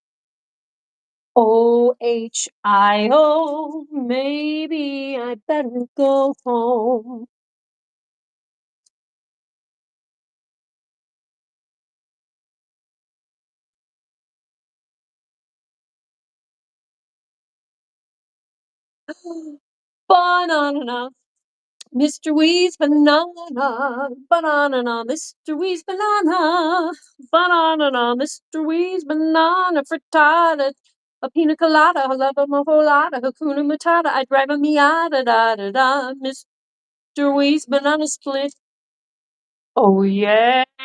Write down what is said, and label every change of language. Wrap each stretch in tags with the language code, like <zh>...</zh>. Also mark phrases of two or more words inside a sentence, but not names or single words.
<en>Ohio, maybe I better go home. Banana, Mr. Wee's banana, banana, Mr. Wee's banana, banana, Mr. Wee's banana frittata, a pina colada, I love a mojolada,</en> <sw>Hakuna Matata,</sw> <en>I drive a Miata, da da da, Mr. Wee's banana split. Oh yeah.</en>